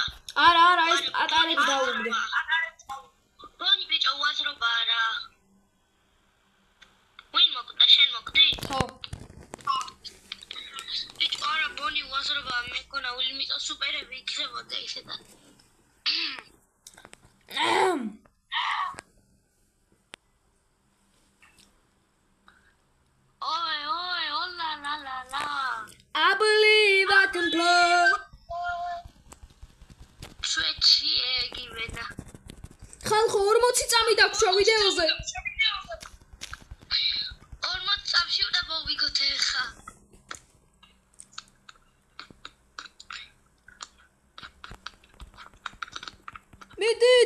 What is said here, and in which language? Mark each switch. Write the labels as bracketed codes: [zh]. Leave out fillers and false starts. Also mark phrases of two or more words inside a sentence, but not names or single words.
[ka] არა, ეს პატარებს დაუბრე. ბონი ბიჭო, უაზრობა არა. ვინ მოკვდა, შენ მოკვდი? ხო. ბიჭო, არა, ბონი უაზრობა, მე მგონა ულიმიტო სუპერები იქნებოდა ისედა. [en] I believe I can play. [ka] Switch გივენა. ხალხო 40 წამი დაგვრჩა ვიდეოზე. 40 წამში უნდა მოვიგოთ ეხა. მიდით.